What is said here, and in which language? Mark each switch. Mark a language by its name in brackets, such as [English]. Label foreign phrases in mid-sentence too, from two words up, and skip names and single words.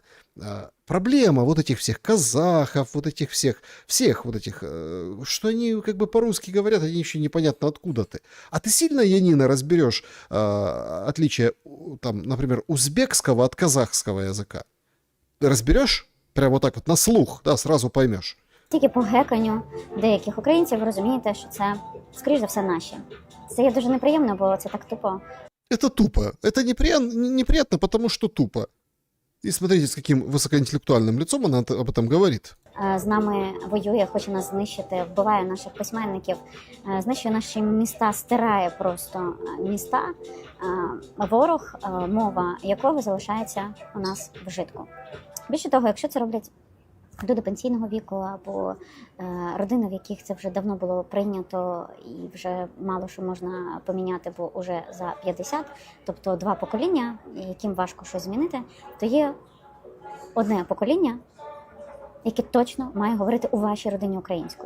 [Russian] Проблема вот этих всех казахов, вот этих всех вот этих, что они как бы по-русски говорят, они еще непонятно откуда ты. А ты сильно, Янина, разберешь отличие, там, например, узбекского от казахского языка? Разберешь? Прямо вот так вот на слух, да, сразу поймешь. [Ukrainian] Тільки по геканню деяких українців ви розумієте, що це, скоріш за все, наші. Це є дуже неприємно, бо це так тупо. [Russian] Это тупо. Это неприятно, потому что тупо. И смотрите, с каким высокоинтеллектуальным лицом она об этом говорит. [Ukrainian] З нами воює, хоче нас знищити, вбиває наших письменників, знищує наші міста, стирає просто міста. Ворог, мова якого залишається у нас в вжитку. Більше того, якщо це роблять люди пенсійного віку або родини, в яких це вже давно було прийнято і вже мало що можна поміняти, бо вже за 50, тобто 2 покоління, яким важко щось змінити, то є одне покоління, яке точно має говорити у вашій родині українською.